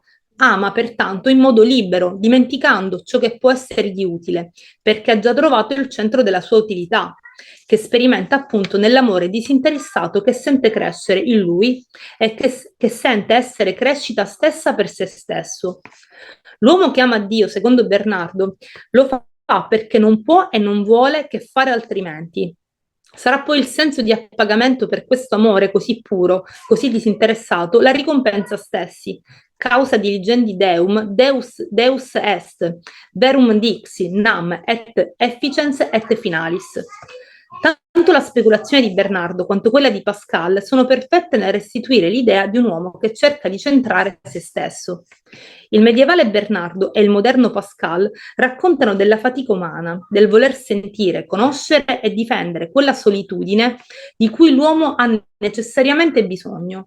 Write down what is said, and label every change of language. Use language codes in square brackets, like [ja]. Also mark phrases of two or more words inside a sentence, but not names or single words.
[it] Ama pertanto in modo libero, dimenticando ciò che può essergli utile, perché ha già trovato il centro della sua utilità, che sperimenta appunto nell'amore disinteressato che sente crescere in lui e che sente essere crescita stessa per se stesso. L'uomo che ama Dio, secondo Bernardo, lo fa perché non può e non vuole che fare altrimenti. Sarà poi il senso di appagamento per questo amore così puro, così disinteressato, la ricompensa stessi. [la] Causa diligendi Deum, Deus est, verum dixi, nam, et efficiens et finalis. [it] Tanto la speculazione di Bernardo quanto quella di Pascal sono perfette nel restituire l'idea di un uomo che cerca di centrare se stesso. Il medievale Bernardo e il moderno Pascal raccontano della fatica umana, del voler sentire, conoscere e difendere quella solitudine di cui l'uomo ha necessariamente bisogno.